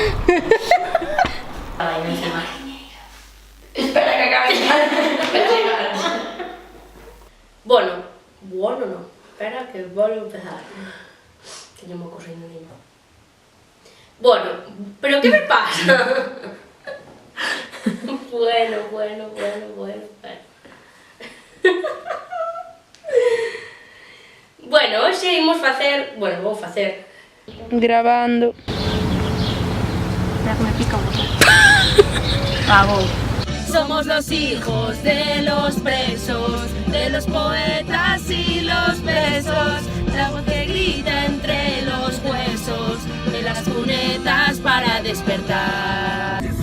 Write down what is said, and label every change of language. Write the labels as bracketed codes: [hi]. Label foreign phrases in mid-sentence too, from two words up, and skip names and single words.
[es] Ahí encima. Espera que acabe de llegar. Bueno no. Espera que vuelvo a empezar. Que yo me cojo en el libro. Bueno, ¿pero qué me pasa? Bueno. Bueno, [gl] hoxe imos facer... Bueno, vou facer... [es] Grabando. Espera que me pica un botón. Somos los hijos de los presos, de los poetas y los presos, la voz que grita entre los huesos, de las cunetas para despertar.